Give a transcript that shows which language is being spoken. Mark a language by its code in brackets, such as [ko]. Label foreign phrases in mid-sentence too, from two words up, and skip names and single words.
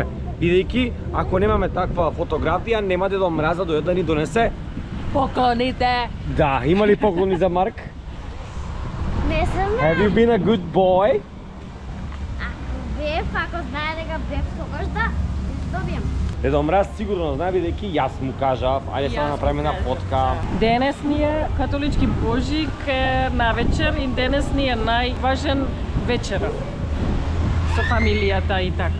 [mk] Бидејќи, ако немаме таква фотографија, нема дедо Мраз да дојде да ни донесе Поклоните. Да, има ли поклони за Марк? Не сум. [en] Have you been a good boy? [mk] Ако знае дека бев тогаш да добијам. Дедо Мраз сигурно знае, бидејќи јас му кажав, ајде сега направиме една фотка. Денес ни е католички Божик на вечер и денес ни е најважен вечера со фамилијата и така.